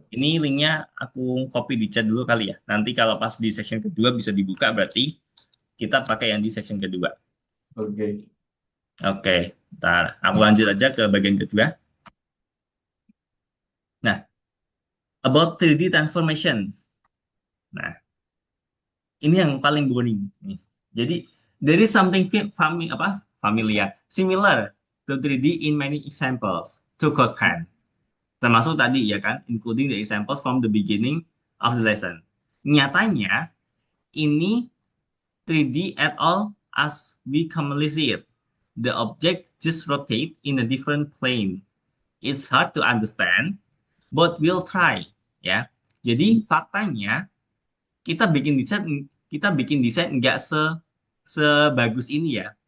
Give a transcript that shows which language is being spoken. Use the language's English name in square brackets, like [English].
[Indonesian] Ini linknya aku copy di chat dulu kali ya. Nanti kalau pas di section kedua bisa dibuka, berarti kita pakai yang di section kedua. Oke. Oke, ntar aku lanjut aja ke bagian kedua. Nah, [English] about 3D transformations. [Indonesian] Nah, ini yang paling boring. Nih. [English] Jadi, there is something familiar, similar to 3D in many examples to code pen. [Indonesian] Termasuk tadi ya kan, [English] including the examples from the beginning of the lesson. [Indonesian] Nyatanya, ini [English] 3D at all as we commonly see it. The object just rotate in a different plane. It's hard to understand, but we'll try. [Indonesian] Ya, jadi faktanya kita bikin desain nggak sebagus ini ya.